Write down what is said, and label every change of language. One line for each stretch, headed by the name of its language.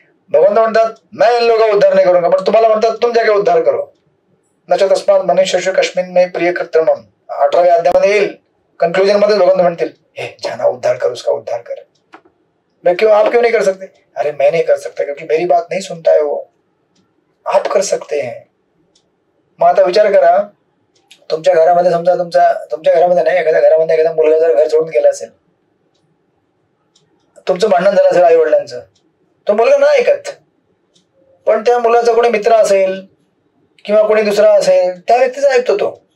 Marathi: भगवंत म्हणतात
Hindi: मैं इन लोगों का उद्धार नहीं करूंगा,
Marathi: पण तुम्हाला म्हणतात
Hindi: तुम जाके उद्धार करो.
Marathi: नच तस्मात मनुष्य कश्मीर में प्रिय कृत्रिमम 18व्या अध्यायामध्ये येईल. कंक्लूजन मध्ये भगवंत म्हणतील
Hindi: हे जाना उद्धार कर, उसका उद्धार कर. मैं क्यों, आप क्यों नहीं कर सकते? अरे मैं नहीं कर सकता क्योंकि मेरी बात नहीं सुनता है वो, आप कर सकते हैं.
Marathi: मग आता विचार करा, तुमच्या घरामध्ये समजा तुमच्या घरामध्ये नाही, एखाद्या घरामध्ये एखादा मुलगा जर घर सोडून गेला असेल, तुमचं भांडण झालं असेल आई वडिलांचं, तो मुलगा नाही ऐकत, पण त्या मुलाचा कोणी मित्र असेल किंवा कोणी दुसरा असेल त्या व्यक्तीचा ऐकतो तो.